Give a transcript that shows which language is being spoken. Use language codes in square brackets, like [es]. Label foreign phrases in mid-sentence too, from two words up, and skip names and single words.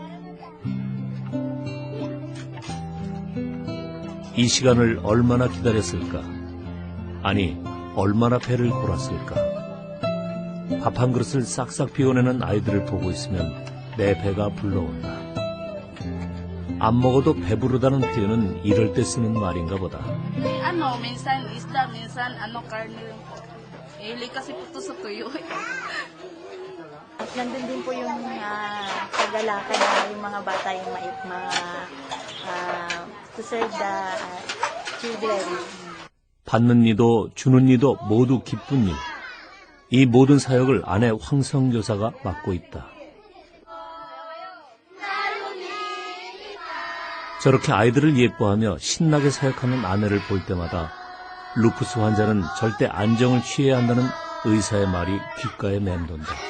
[ko] 이 시간을 얼마나 기다렸을까? 아니, 얼마나 배를 골았을까? 밥 한 그릇을 싹싹 비워내는 아이들을 보고 있으면 내 배가 불러온다. 안 먹어도 배부르다는 표현은 이럴 때 쓰는 말인가 보다. [tl] Minsan isda, minsan karne. Ili kasi po ito sa tuyo. Nandun din po yung kagalakan na yung mga bata yung [en] to serve the children. [ko] 받는 이도 주는 이도 모두 기쁜 일. 이 모든 사역을 아내 황성교사가 맡고 있다. 저렇게 아이들을 예뻐하며 신나게 사역하는 아내를 볼 때마다 루푸스 환자는 절대 안정을 취해야 한다는 의사의 말이 귓가에 맴돈다.